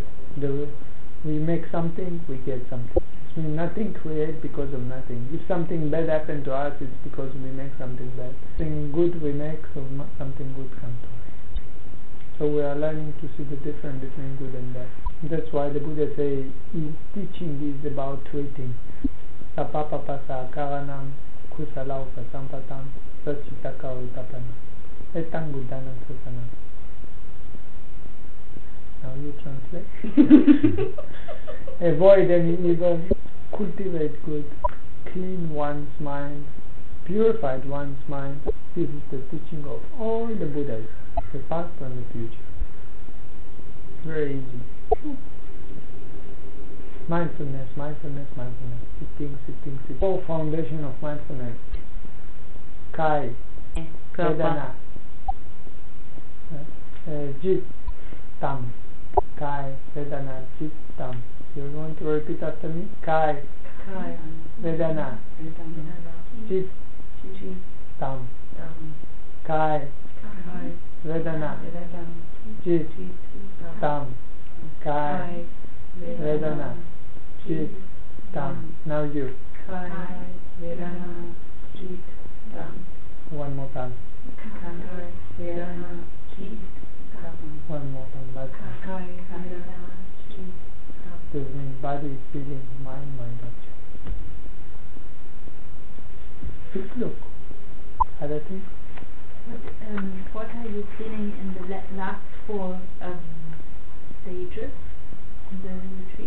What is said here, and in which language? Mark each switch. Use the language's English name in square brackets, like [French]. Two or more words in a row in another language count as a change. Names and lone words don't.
[English] We make something, we get something. It means nothing creates because of nothing. If something bad happened to us, it's because we make something bad. Something good we make, so something good comes to us. So we are learning to see the difference between good and bad. That's why the Buddha says his teaching is about 3 things. [Pali] Sapapapasa karanam kusalau pasampatam sachitaka utapana etang buddhanam sasanam. [English] Now you translate. Avoid any evil, cultivate good, clean one's mind, purified one's mind. This is the teaching of all the Buddhas, the past and the future. Very easy. Mindfulness. Sitting. Whole foundation of mindfulness. [Thai] กาย เวทนา. จิต ธรรม. กาย เวทนา จิต ธรรม. [English] You want to repeat after me? [Thai] กาย เวทนา จิต. ธรรม กาย. เวทนา จิต. ธรรม กาย เวทนา. จิต ธรรม. [English] Now you. [Thai] กาย เวทนา จิต ธรรม. [English] One more time. [Thai] กาย เวทนา จิต ธรรม. [English] One more time. That's [Thai] กาย เวทนา จิต ธรรม. [English] This means body, feeling, mind, object. Look. other things. What are you feeling in the last 4 stages in the retreat?